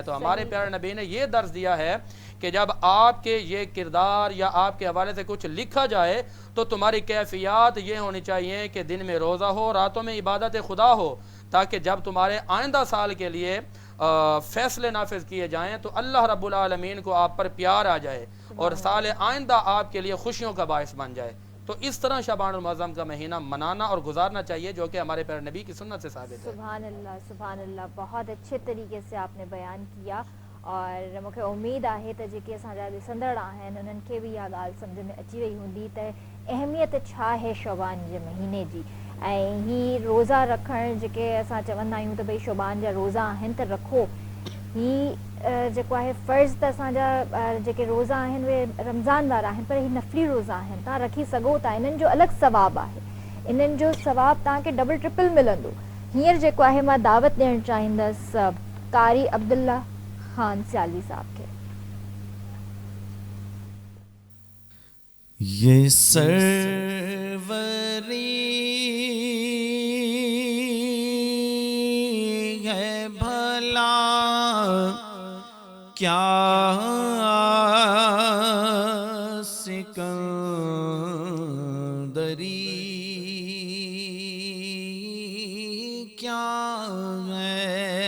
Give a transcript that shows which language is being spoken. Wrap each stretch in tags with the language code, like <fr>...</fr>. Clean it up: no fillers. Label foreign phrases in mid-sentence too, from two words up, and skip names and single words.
<ur>تو ہمارے پیارے نبی نے یہ درس دیا ہے کہ جب آپ کے یہ کردار یا آپ کے حوالے سے کچھ لکھا جائے تو تمہاری کیفیات یہ ہونی چاہیے کہ دن میں روزہ ہو، راتوں میں عبادت خدا ہو، تاکہ جب تمہارے آئندہ سال کے لیے فیصلے نافذ کیے جائیں تو اللہ رب العالمین کو آپ پر پیار آ جائے اور سال آئندہ آپ کے لیے خوشیوں کا باعث بن جائے۔ تو اس طرح شعبان المعظم کا مہینہ منانا اور گزارنا چاہیے، جو کہ ہمارے پیارے نبی کی سنت سے ثابت ہے۔ سبحان اللہ، سبحان اللہ، بہت اچھے طریقے سے آپ نے بیان کیا، اور مجھے امید ہے تو</ur> <sd>जेके असांजा ॾिसंदड़ आहिनि उन्हनि खे बि इहा ॻाल्हि सम्झ में अची वई हूंदी त अहमियत छा आहे शौबान जे महीने जी। ऐं ही रोज़ा रखणु जेके असां चवंदा आहियूं त भई शौबान जा रोज़ा आहिनि त रखो, ही जेको आहे फ़र्ज़ त असांजा जेके रोज़ा आहिनि उहे रमज़ान वारा आहिनि, पर ही नफ़ली रोज़ा आहिनि, तव्हां रखी सघो था, इन्हनि जो अलॻि सवाबु आहे, इन्हनि जो सवाबु तव्हांखे</sd> <en>double triple</en> <sd>मिलंदो। हींअर जेको आहे मां दावत ॾियणु चाहींदसि कारी अब्दुल्ला खान सियालवी साहब के।</sd> <ur>یہ سروری ہے بھلا کیا سکندری کیا ہے,</ur>